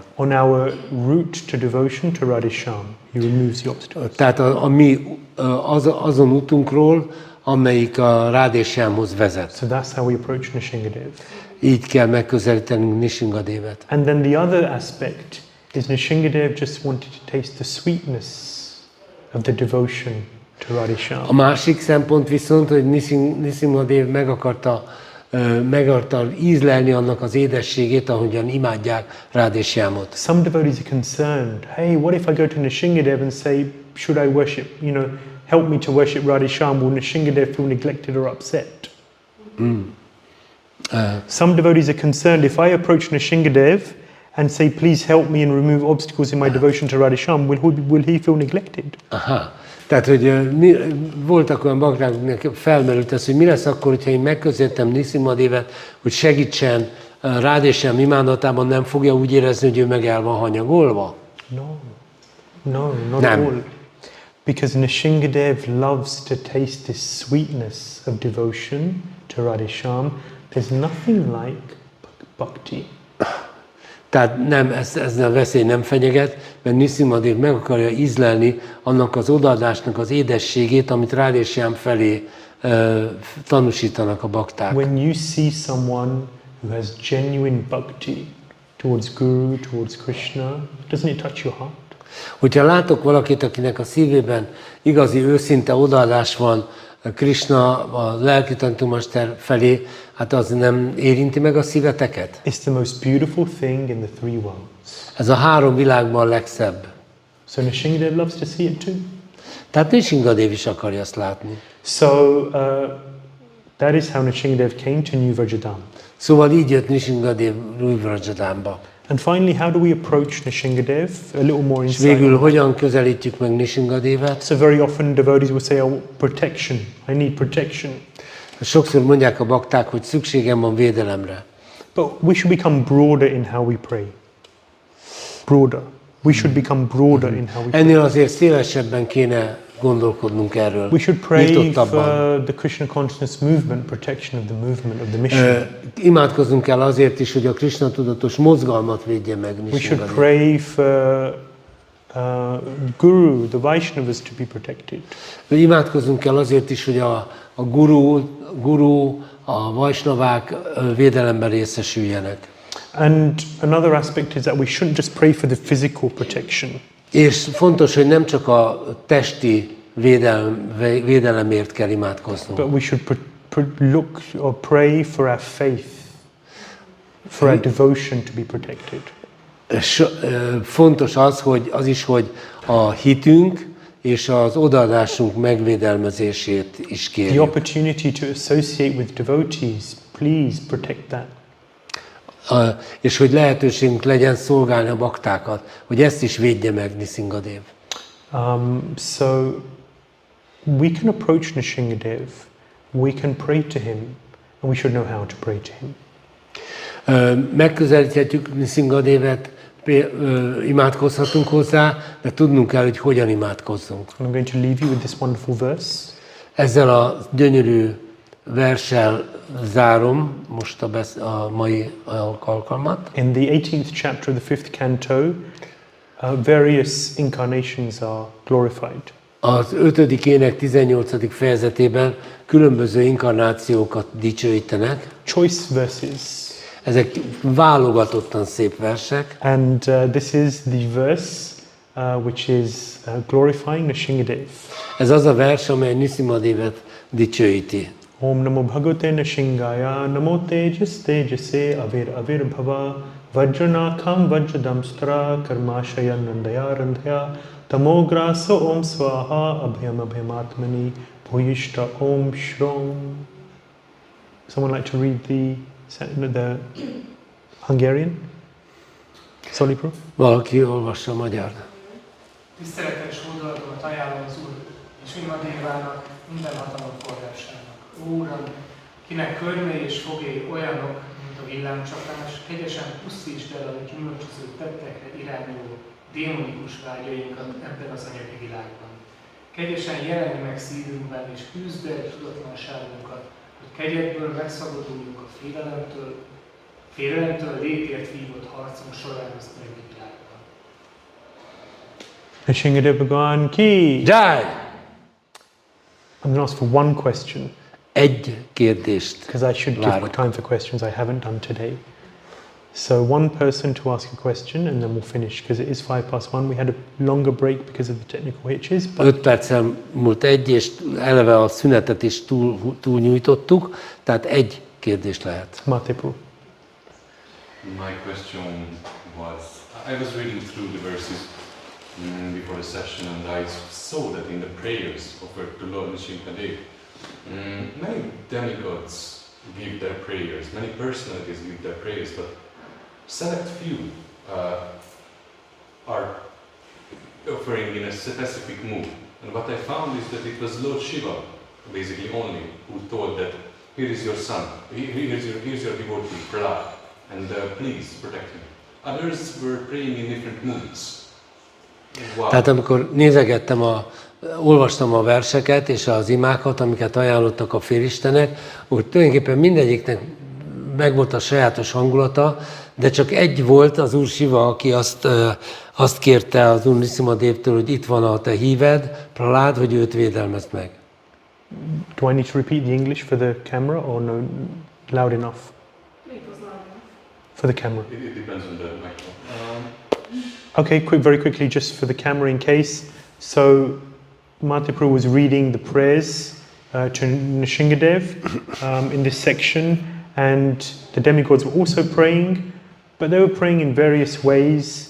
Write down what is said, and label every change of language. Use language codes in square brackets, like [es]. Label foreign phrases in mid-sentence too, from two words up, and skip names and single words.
[en] On our route to devotion to Radhesham, he removes the obstacles. [hu] Tehát a mi azon útunkról, amelyik a Radheshamhoz vezet. [en] So that's how we approach Nrsimhadev. [hu] Így kell megközelítenünk Nrsimhadevet. [en] And then the other aspect is Nrsimhadev just wanted to taste the sweetness of the devotion to [hu] A [en] Radhesham. [hu] másik szempont viszont, hogy Nrsimhadev meg akarta ízlelni annak az édességét, ahogyan imádják Radheshamot. [en] Some devotees are concerned, hey, what if I go to Nrsimhadev and say, should I worship, help me to worship Radhesham? Will Nrsimhadev feel neglected or upset? Some devotees are concerned, if I approach Nrsimhadev and say, please help me and remove obstacles in my devotion to Radhesham, will he feel neglected? Aha. [hu] Tehát, hogy voltak olyan bakták, akiknek felmerült ez, hogy mi lesz akkor, hogyha én megközelítem Nrsimhadevet, hogy segítsen Radhesham imádatában, nem fogja úgy érezni, hogy ő meg el van hanyagolva? [en] No, not [hu] Nem. [en] at all. Because Nrsimhadev loves to taste this sweetness of devotion to Radhesham. There's nothing like bhakti. [hu] Tehát nem, ez a veszély nem fenyeget, mert Nrsimhadev meg akarja ízlelni annak az odaadásnak az édességét, amit Radhesham felé tanúsítanak a bakták. [en] When you see someone who has genuine bhakti towards Guru, towards Krishna, doesn't it touch your heart? [hu] Hogyha látok valakit, akinek a szívében igazi, őszinte odaadás van Krishna, a lelki tanítómester felé, hát az nem érinti meg a szíveteket? [en] It's the most beautiful thing in the three worlds. [hu] Ez a három világban a legszebb. [en] So Nishingadev loves to see it too. [hu] Tehát Nishingadev is akarja azt látni. [en] So that is how Nishingadev came to New Vrajadam. [hu] Szóval így jött Nishingadev Új Vrajadamba. [en] And finally, how do we approach Nishingadev? A little more [hu] És [en] insight. [hu] végül hogyan közelítjük meg Nishingadevet? [en] So very often devotees will say, oh, protection, I need protection. [hu] Sokszor mondják a bakták, hogy szükségem van védelemre. [en] But we should become broader in how we pray. Broader. We should become broader in how we pray. [hu] Ennél azért szélesebben kéne gondolkodnunk erről. [en] We should pray [hu] Nyitottabban. [en] for the Krishna consciousness movement, protection of the movement, of the mission. [hu] Imádkozzunk kell azért is, hogy a Krishna tudatos mozgalmat védje meg We should Nishingadev. [en] pray for Guru, the Vaishnavas to be protected. [hu] Imádkozzunk kell azért is, hogy a guru, a vajsnavák védelemben részesüljenek. [en] And another aspect is that we shouldn't just pray for the physical protection. [hu] És fontos, hogy nem csak a testi védelemért kell imádkoznunk. [en] But we should look or pray for our faith, for our devotion to be protected. [hu] Fontos az is, hogy a hitünk és az odaadásunk megvédelmezését is [en] The [hu] kérjük. [en] opportunity to associate with devotees, please protect that. [hu] És hogy lehetőségünk legyen szolgálni a baktákat, hogy ezt is védje meg Nishingadev. [en] So we can approach Nishingadev, we can pray to him, and we should know how to pray to him. [hu] Megközelíthetjük Nishingadevet, imádkozhatunk hozzá, de tudnunk kell, hogy hogyan imádkozzunk. [en] I'm going to leave you with this wonderful verse. [hu] Ezzel a gyönyörű verssel zárom most a mai alkalmat. [en] In the 18th chapter of the 5th canto, various incarnations are glorified. [hu] Az 5. ének 18. fejezetében különböző inkarnációkat dicsőítenek. [en] Choice verses. [hu] Ezek válogatottan szép versek. [en] And this is the verse which is glorifying Nishingadev. [hu] Ez az a vers, amely Nishingadevet dicsőíti. [sa] Om Namo Bhagavate Nishingaya Namo Tejas Tejase Avir Avir Bhava Vajranakam Vajradamstra Karmashaya Nandaya Randhaya Tamograso Om Swaha Abhyam Abhyamatmani Bhuyishta Om Shrom. [en] Someone like to read the Hungarian? Solipro? [hu] Valaki olvassa a magyar. Tiszteletes hódolatomat ajánlom az Úr és Śrīmad-Bhāgavatamnak, minden hatalom forrásának. Ó, Uram, kinek körmei és fogéi olyanok, mint a villámcsapás, kegyesen pusztítsd el a gyümölcsöző tettekre irányuló démonikus vágyainkat ebben az anyagi világban. Kegyesen jelenj meg szívünkben és küzd el tudatlanságunkat, hogy kegyedből megszabaduljunk a félelemtől létért vívott harcunk során az anyagi világban. [hi] Nishingadev Bhagwan ki! Jai! [en] I'm going to ask for one question. [hu] Egy kérdést [en] Because I should give [hu] várok. [en] time for questions, I haven't done today. So one person to ask a question and then we'll finish because it is 1:05. We had a longer break because of the technical hitches. But [hu] 5 perccel múlt egy, és eleve a szünetet is túl nyújtottuk, tehát egy kérdés lehet. Matepu. [en] My question was, I was reading through the verses before the session and I saw that in the prayers offered to Lord Nishingadev, many demigods give their prayers, many personalities give their prayers, but select few are offering in a specific mood. And what I found is that it was Lord Shiva, basically only, who told that here is your son, here's your devotee, Prahlāda, and please protect him. Others were praying in different moods. Wow. [hu] Tehát amikor nézegettem, olvastam a verseket és az imákat, amiket ajánlottak a félistenek, úgy tulajdonképpen mindegyiknek megvolt a sajátos hangulata, de csak egy volt, az Úr Siva, aki azt kérte az Úr Nishingadevtől, hogy itt van a te híved, Prahlād, hogy őt védelmezd meg. [en] Do I need to repeat the English for the camera or no? Loud enough? It was loud enough. For the camera. It depends on the microphone. Okay, very quickly, just for the camera in case. So, Mataprabhu was reading the prayers to Nrsimhadev in this section, and the demigods were also praying, but they were praying in various ways.